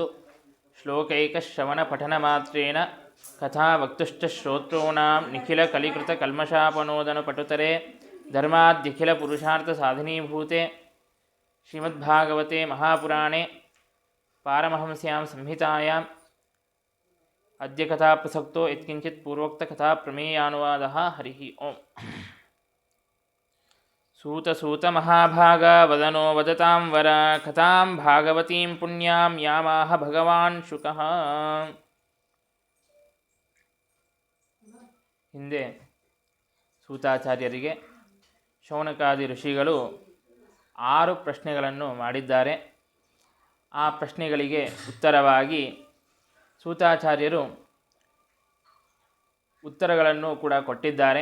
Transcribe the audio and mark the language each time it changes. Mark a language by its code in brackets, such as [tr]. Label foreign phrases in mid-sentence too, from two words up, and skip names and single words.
[sa] ಶ್ಲೋಕೈಕಶ್ರವಣಪಠನಮಾತ್ರೇಣ ಕಥಾವಕ್ತುಶ್ಚ ಶ್ರೋತॄಣಾಂ ನಿಖಿಲಕಲಿಕೃತಕಲ್ಮಷಾಪನೋದನಪಟುತರೆ ಧರ್ಮಾದ್ಯಖಿಲಪುರುಷಾರ್ಥಸಾಧಿನೀಭೂತೆ ಶ್ರೀಮದ್ಭಾಗವತೆ ಮಹಾಪುರಾಣೆ ಪಾರಮಹಂಸ್ಯಾಂ ಸಂಹಿತಾಯಾಂ ಅದ್ಯ ಕಥಾಪ್ರಸಕ್ತೋ ಯತ್ಕಿಂಚಿತ್ ಪೂರ್ವೋಕ್ತಕಥಾಪ್ರಮೇಯಾನುವಾದಃ. ಹರಿಃ ಓಂ. ಸೂತ ಮಹಾಭಾಗ ವದನೋ ವದತಾಂ ವರ ಕಥಾಂ ಭಾಗವತೀಂ ಪುಣ್ಯಾಂ ಯಾಮಾಹ ಭಗವಾನ್ ಶುಕಃ. [kn] ಹಿಂದೆ ಸೂತಾಚಾರ್ಯರಿಗೆ ಶೌನಕಾದಿ ಋಷಿಗಳು 6 ಪ್ರಶ್ನೆಗಳನ್ನು ಮಾಡಿದ್ದಾರೆ. ಆ ಪ್ರಶ್ನೆಗಳಿಗೆ ಉತ್ತರವಾಗಿ ಸೂತಾಚಾರ್ಯರು ಉತ್ತರಗಳನ್ನು ಕೂಡ ಕೊಟ್ಟಿದ್ದಾರೆ.